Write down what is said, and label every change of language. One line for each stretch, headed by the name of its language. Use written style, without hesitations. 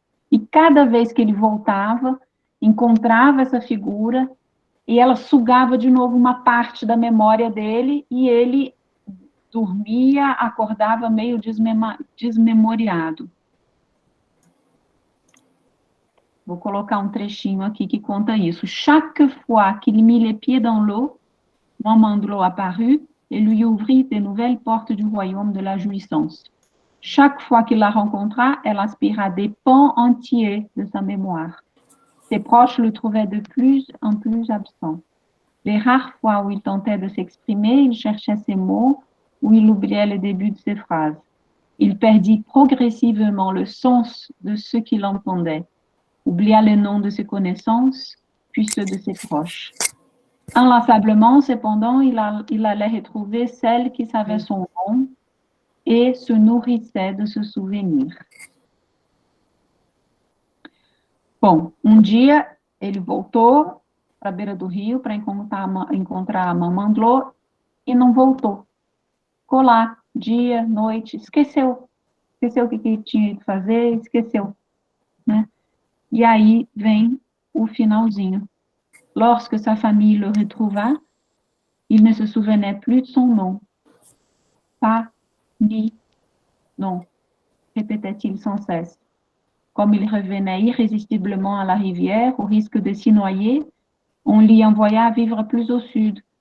Portuguese: E cada vez que ele voltava, encontrava essa figura, e ela sugava de novo uma parte da memória dele, e ele dormia, acordava meio desmemoriado. Vou colocar um trechinho aqui que conta isso.
French: Chaque fois qu'il mit les pieds dans l'eau, Mame Mandelot apparut et lui ouvrit de nouvelles portes du royaume de la jouissance. Chaque fois qu'il la rencontra, elle aspira des pans entiers de sa mémoire. Ses proches le trouvaient de plus en plus absent. Les rares fois où il tentait de s'exprimer, il cherchait ses mots, où il oubliait le début de ses phrases. Il perdit progressivement le sens de ce qu'il entendait, oublia le nom de ses connaissances, puis ceux de ses proches. Inlassablement, cependant, il allait retrouver celle qui savait son nom et se nourrissait de ce souvenir.
Portuguese: Bom, um dia ele voltou para a beira do rio para encontrar a Mame Mandelot e não voltou. Ficou lá, dia, noite, esqueceu o que tinha que fazer, esqueceu, né? E aí vem o finalzinho.
French: Lorsque sa famille le retrouva, il ne se souvenait plus de son nom. Pas, ni, non, répétait-il sans cesse. Comme il revenait irrésistiblement à la rivière, au risque de s'y noyer, on l'y envoya vivre plus au sud,